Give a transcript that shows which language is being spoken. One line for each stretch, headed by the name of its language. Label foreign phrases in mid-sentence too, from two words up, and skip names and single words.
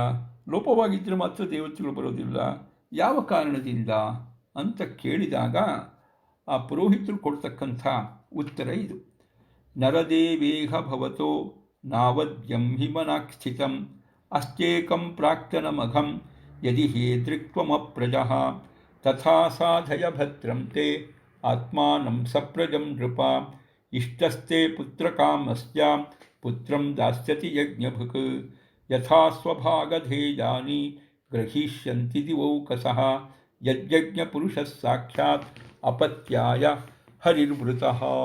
Kannada: ಲೋಪವಾಗಿದ್ದರೆ ಮಾತ್ರ ದೇವತೆಗಳು ಬರೋದಿಲ್ಲ, ಯಾವ ಕಾರಣದಿಂದ ಅಂತ ಕೇಳಿದಾಗ ಆ ಪುರೋಹಿತರು ಕೊಡ್ತಕ್ಕಂಥ ಉತ್ತರ ಇದು.
Sanskrit: ನರದೇವೇಹ ಭವತೋ ನಾವದ್ಯಂ ಹಿಮನಾಸ್ಥಿತಂ ಅಸ್ತ್ಯೇಕಂ ಪ್ರಾಕ್ತನಮಘಂ ಯದಿ ಹೇದೃಕ್ತ್ವಮಪ್ರಜಃ ತಥಾ ಸಾಧಯ ಭದ್ರಂ ತೇ ಆತ್ಮಾನಂ ಸಪ್ರಜಂ ನೃಪ ಇಷ್ಟಸ್ತೆ ಪುತ್ರಕಾಮಸ್ಯ ಪುತ್ರಂ ದಾಸ್ಯತಿ ಯಜ್ಞಭುಕ್ ಯಥಾ ಸ್ವಭಾಗಧೇಯಾನಿ ಗ್ರಹೀಷ್ಯಂತಿ ದಿವೌಕಸಃ ಯಜ್ಞ ಪುರುಷ ಸಾಕ್ಷಾತ್ ಅಪತ್ಯಾಯ ಹರಿರ್ವೃತಃ.